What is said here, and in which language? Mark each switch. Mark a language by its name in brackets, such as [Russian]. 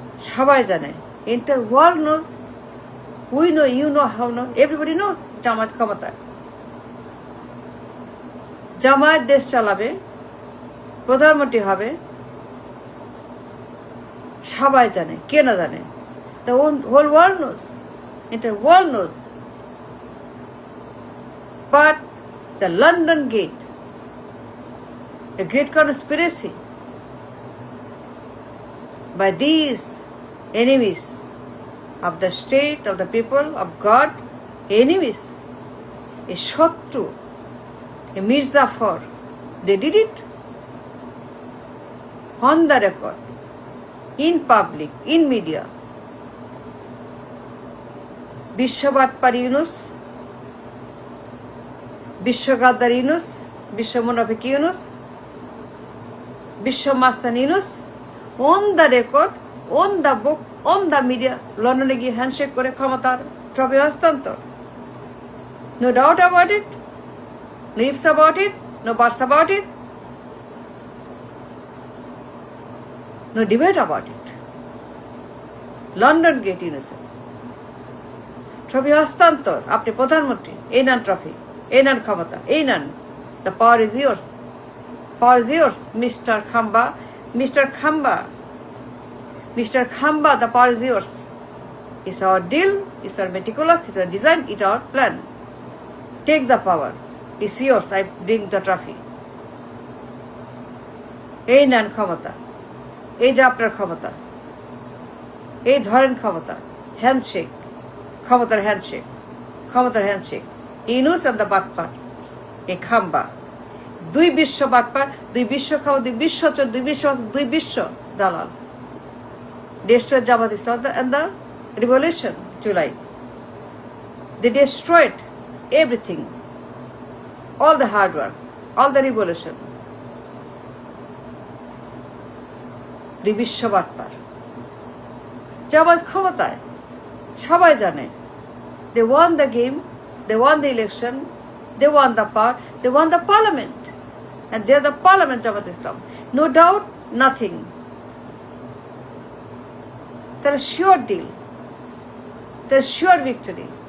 [Bangla] সবাই জানে, [English] Entire world knows, we know, you know, how know, everybody knows Jamaat ক্ষমতায়। [Bangla] জামায়াত দেশ চালাবে, প্রধানমন্ত্রী হবে, সবাই জানে, কে না জানে? [English] The whole world knows, entire world knows. But the London Gate, a great conspiracy by these enemies of the state, of the people, of God, enemies, a Shotru, a Mirzafar, they did it on the record, in public, in media. [Bangla] Bishwabatpar Yunus, বিশ্বগাদ্দার Yunus, বিশ্ব মুনাফিক ইউনুস, বিশ্ব মাস্তান Yunus, [English] on the record, on the book, on the media, [Bangla] লন্ডনে গিয়ে handshake করে ক্ষমতার trophy হস্তান্তর। [English] No doubt about it, no ifs about it, no buts about it, no debate about it. [Bangla] London gate ইউনুসের trophy হস্তান্তর, আপনি প্রধানমন্ত্রী, এই নেন ট্রফি, এই নেন ক্ষমতা, এই নেন, [English] the power is yours, [Bangla] power is yours, mister খাম্বা, মিস্টার খাম্বা, মিস্টার খাম্বা, [English] The power is yours. It's our deal, it's our meticulous, it's our design, it's our plan. Take the power, it's yours, I bring the trophy. [Bangla] এই নেন ক্ষমতা, এই যে আপনার ক্ষমতা, এই ধরেন ক্ষমতা, হ্যান্ডশেক, ক্ষমতার হ্যান্ডশেক, ক্ষমতার হ্যান্ডশেক। ইউনুস and the বাটপার, এই খাম্বা, দুই বিশ্ব বাটপার, দুই বিশ্ব খাওয়া, দুই বিশ্ব চোর, দুই বিশ্ব দালাল। [English] Destroyed Jamaat Islam and the revolution, July. They destroyed everything, all the hard work, all the revolution. [Bangla] দুই বিশ্ব বাটপার, জামাত ক্ষমতায়, সবাই জানে। [English] They won the game, they won the election, they won the power, they won the parliament, and they are the parliament Jamaat Islam. No doubt, nothing. They're a sure deal, they're sure victory.